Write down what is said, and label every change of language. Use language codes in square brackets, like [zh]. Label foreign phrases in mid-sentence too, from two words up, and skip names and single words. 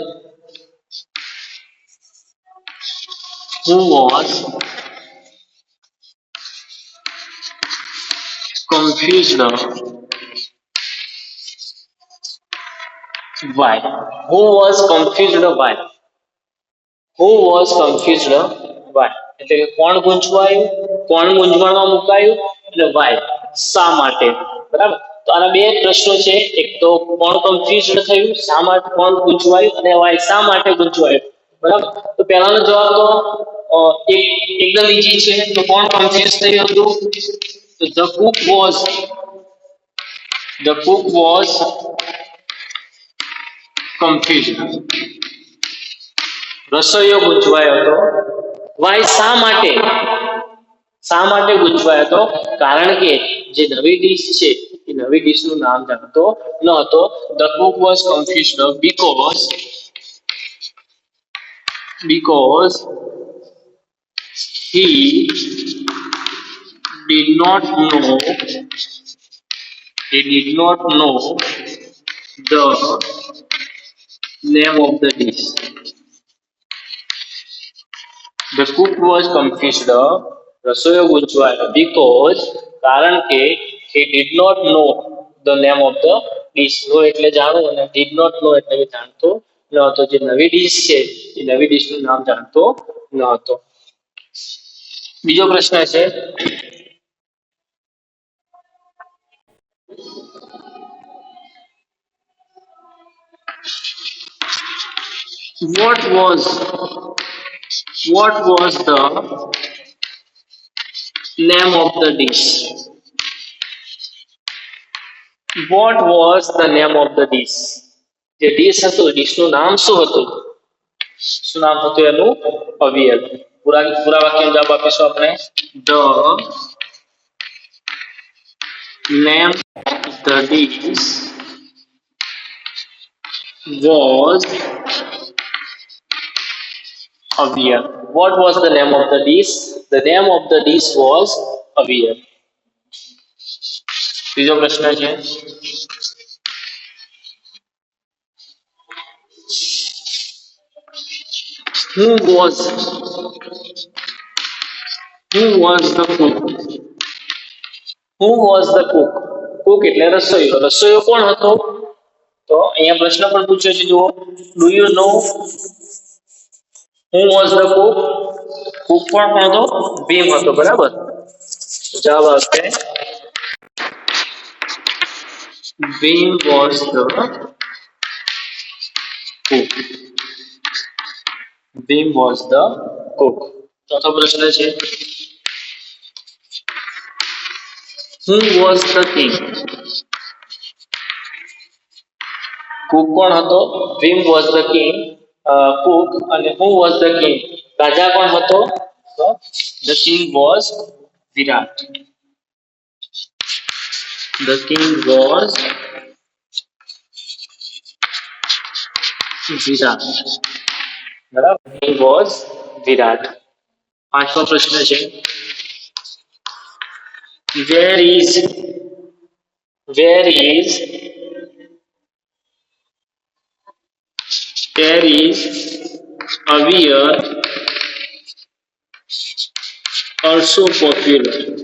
[en] who was confused why? Who was confused why? Who was confused why? [gu] એટલે કે કોણ ગૂંચવાયું, કોણ મૂંઝવણમાં મુકાયું, એટલે why, શા માટે, બરાબર. તો આના બે પ્રશ્નો છે, એક તો કોણ કન્ફ્યુઝડ થયું, શા માટે, કોણ ગૂંચવાયું, અને why, શા માટે ગૂંચવાયું, બરાબર. તો પહેલાનો જવાબ તો એકદમ ઈઝી છે. તો કોણ કન્ફ્યુઝ થયું હતું? તો the cook was confused. રસોઈયો ગૂંચવાયો હતો. વાય, શા માટે, શા માટે ગૂંચવાયો હતો? કારણ કે જે નવી ડીશ છે એ નવી ડીશનું નામ જાણતો ન હતો. [en] the cook was confused because he did not know the name of the dish. The cook was confused. [gu] રસોઈયો ગૂંચવાયો [en] because [gu] કારણ કે [en] he did not know the name of the dish. [gu] નો એટલે જાણવું અને [en] did not know [gu] એટલે કે જાણતો ન હતો. જે નવી ડીશ છે એ નવી ડીશનું નામ જાણતો ન હતો. બીજો પ્રશ્ન છે [en] what was the name of the dish? What was the name of the dish? [gu] જે ડીશ હતું ડીશનું નામ શું હતું? શું નામ હતું એનું? અવિયલ. પૂરા વાક્યનો જવાબ આપીશું આપણે. [en] The name of the dish was અવિયલ. What was the name of the dish? The name of the dish was અવિયલ. [gu] બીજો પ્રશ્ન છે [en] who was the cook? Who was the cook? cook [gu] એટલે રસોઈયો. રસોઈયો કોણ હતો? તો અહીંયા પ્રશ્ન પણ પૂછ્યો છે જુઓ. [en] Do you know who was the cook? [gu] cook કોણ હતો? ભીમ હતો. બરાબર. જવાબ આવશે [en] Bhim was the cook. Bhim was the cook. [gu] ચોથો પ્રશ્ન છે [en] who was the king? [gu] cook કોણ હતો? [en] Bhim was the king. cook અને who was the king? [gu] રાજા કોણ હતો? તો [en] the king was Virat. The king was Virat. બરાબર. King was Virat. [gu] પાંચમો પ્રશ્ન છે [en] where is Aviar also popular?